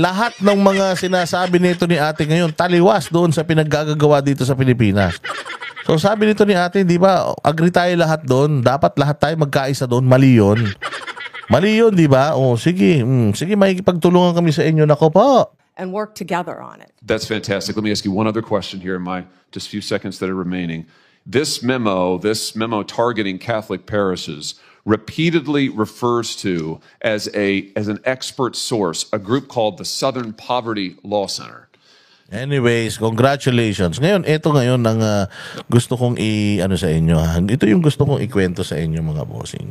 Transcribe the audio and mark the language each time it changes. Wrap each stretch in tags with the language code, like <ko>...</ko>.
<tl>Lahat ng mga sinasabi nito ni ate ngayon, taliwas doon sa pinaggagawa dito sa Pilipinas. So sabi nito ni ate, di ba, agree tayo lahat doon. Dapat lahat tayo magkaisa doon. Mali yun. Mali yun, di ba? O, sige. Sige, makikipagtulungan kami sa inyo. Nako po.</tl> <en>And work together on it. That's fantastic. Let me ask you one other question here in my just few seconds that are remaining. This memo targeting Catholic parishes repeatedly refers to as an expert source a group called the Southern Poverty Law Center. Anyways, congratulations.</en> <tl>Ngayon, ito ngayon ang gusto kong i-ano sa inyo. Ha? Ito yung gusto kong ikwento sa inyo mga bossing.</tl>